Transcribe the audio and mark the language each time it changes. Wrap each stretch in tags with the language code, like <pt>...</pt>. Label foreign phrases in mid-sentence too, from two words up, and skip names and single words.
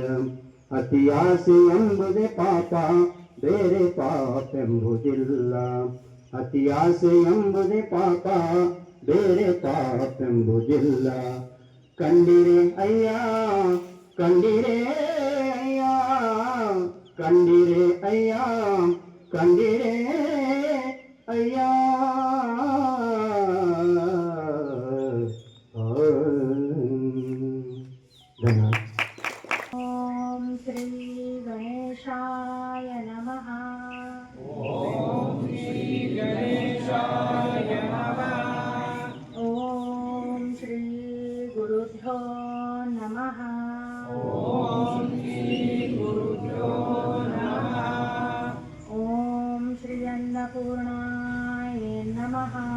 <kn>ಅತಿ ಆಸೆ ಎಂಬುದೇ ಪಾಪ ಬೇರೆ ಪಾಪೆಂಬುದಿಲ್ಲ ಅತಿ ಆಸೆ ಎಂಬುದೇ ಪಾಪ ಬೇರೆ ಪಾಪೆಂಬುದಿಲ್ಲ ಕಂಡಿರೆ ಅಯ್ಯ ಕಂಡಿರೆ ಅಯ್ಯ ಕಂಡಿರೆ ಅಯ್ಯ ಕಂಡಿರೆ ಅಯ್ಯ ಧನ್ಯವಾದ.</kn> <sa>ಓಂ ಶ್ರೀ ಗಣೇಶಾಯ ನಮಃ. ಓಂ ಶ್ರೀ ಗುರುಭ್ಯೋ ನಮಃ. ಓಂ ಶ್ರೀ ಅನ್ನಪೂರ್ಣಾಯ ನಮಃ.</sa>